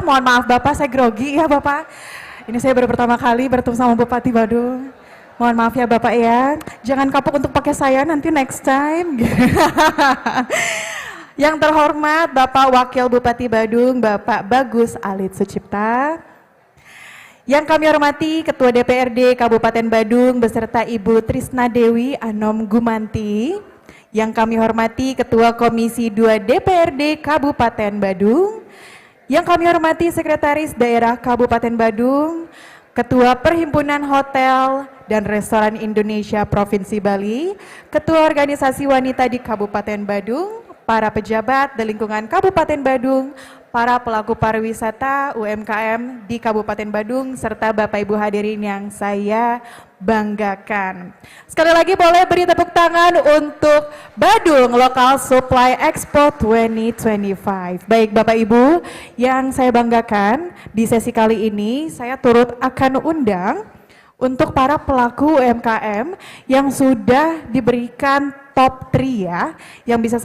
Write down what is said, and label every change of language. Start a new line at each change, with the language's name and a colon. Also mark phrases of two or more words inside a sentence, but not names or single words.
Indonesian: Mohon maaf Bapak, saya grogi ya Bapak. Ini saya baru pertama kali bertemu sama Bupati Badung. Mohon maaf ya Bapak ya. Jangan kapok untuk pakai saya nanti
English: next time.
Indonesian: Yang terhormat Bapak Wakil Bupati Badung, Bapak Bagus Alit Sucipta. Yang kami hormati Ketua DPRD Kabupaten Badung beserta Ibu Trisna Dewi Anom Gumanti. Yang kami hormati Ketua Komisi 2 DPRD Kabupaten Badung. Yang kami hormati Sekretaris Daerah Kabupaten Badung, Ketua Perhimpunan Hotel dan Restoran Indonesia Provinsi Bali, Ketua Organisasi Wanita di Kabupaten Badung, para pejabat di lingkungan Kabupaten Badung, para pelaku pariwisata UMKM di Kabupaten Badung, serta Bapak Ibu hadirin yang saya banggakan. Sekali lagi boleh beri tepuk tangan untuk Badung Local Supply Expo 2025. Baik Bapak Ibu yang saya banggakan, di sesi kali ini saya turut akan undang untuk para pelaku UMKM yang sudah diberikan top 3 ya, yang bisa